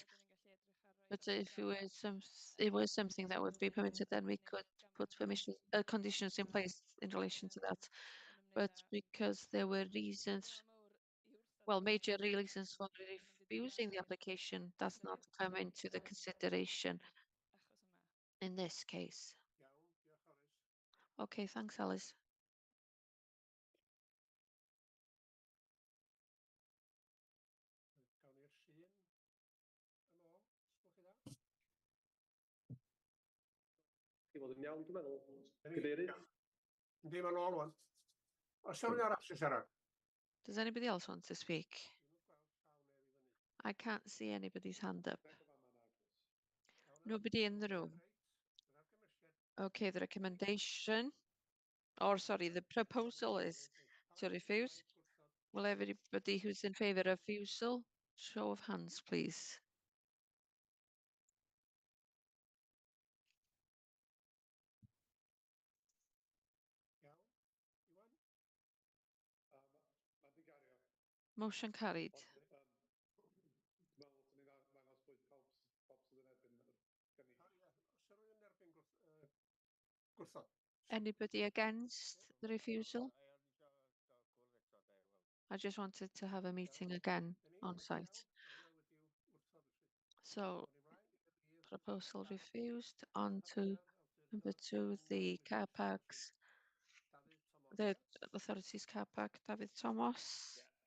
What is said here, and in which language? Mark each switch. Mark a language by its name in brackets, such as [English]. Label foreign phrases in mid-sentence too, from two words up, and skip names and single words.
[English] But if it was something that would be permitted, then we could put conditions in place in relation to that. But because there were reasons, well, major reasons for refusing the application, does not come into the consideration in this case. [Welsh] Iawn, diolch Alice. [English] Okay, thanks, Alice. [Welsh] Gawn ni'r llun yn ôl, os gwelwch chi dda. Chi fod yn iawn, dwi'n meddwl. Cadeirydd? Yndi, ma'n ôl wan. Oes rhywun arall sy'n siarad? [English] Does anybody else want to speak? I can't see anybody's hand up. Nobody in the room. Okay, the recommendation, or sorry, the proposal is to refuse. Will everybody who's in favour of refusal, show of hands, please. [Welsh] Iawn, Iwan? [English] Motion carried. [Welsh] Oes rhywun yn erbyn gwrthod? [English] Anybody against the refusal? I just wanted to have a meeting again on site. So, proposal refused. On to number 2, the car parks, the authorities car park, David Thomas.